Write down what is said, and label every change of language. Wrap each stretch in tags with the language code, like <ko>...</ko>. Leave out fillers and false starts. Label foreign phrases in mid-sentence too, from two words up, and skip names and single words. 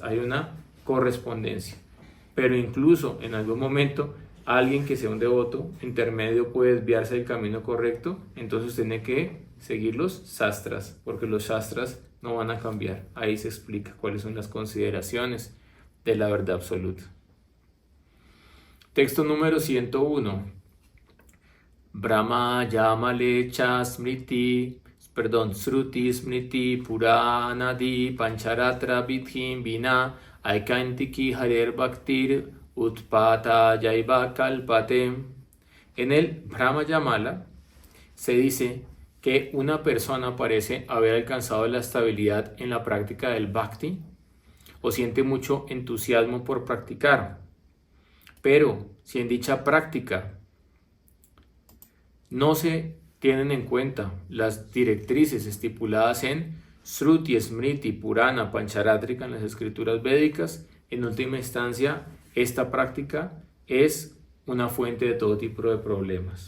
<es>Hay una correspondencia. Pero incluso en algún momento alguien que sea un devoto intermedio puede desviarse del camino correcto, entonces tiene que seguir los Shastras, porque los Shastras no van a cambiar. Ahí se explica cuáles son las consideraciones de la verdad absoluta. Texto número 101.</es> <sa>Brahma Yamale Cha Smriti, Sruti Smriti Puranadi Pancharatra Vidhim Vina Aikantiki Harer Bhaktir Utpata Yaiva Kalpate.</sa> <es>En el Brahma Yamala se dice que una persona parece haber alcanzado la estabilidad en la práctica del Bhakti o siente mucho entusiasmo por practicar. Pero si en dicha práctica no se tienen en cuenta las directrices estipuladas en Shruti, Smriti, Purana, Pancharatrika en las escrituras védicas, en última instancia esta práctica es una fuente de todo tipo de problemas.</es>